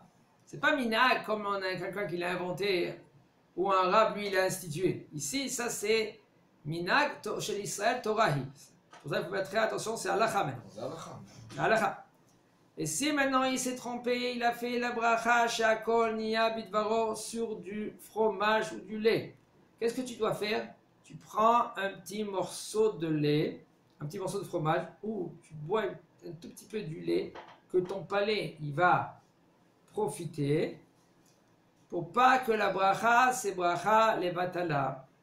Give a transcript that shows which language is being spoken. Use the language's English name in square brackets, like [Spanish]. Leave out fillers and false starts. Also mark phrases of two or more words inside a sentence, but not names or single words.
[French] C'est pas Minag comme on a quelqu'un qui l'a inventé ou un rab, lui, il a institué. Ici, ça c'est Minag chez l'Israël Torahi. Pour ça, il faut faire très attention, c'est Halakha même. Halakha. Et si maintenant il s'est trompé, il a fait la [Hebrew] ברכה שהכל נהיה בדברו [French] sur du fromage ou du lait. Qu'est-ce que tu dois faire? Tu prends un petit morceau de lait, un petit morceau de fromage, ou tu bois un tout petit peu du lait, que ton palais il va profiter, pour pas que la bracha, c'est [Hebrew] ברכה לבטלה.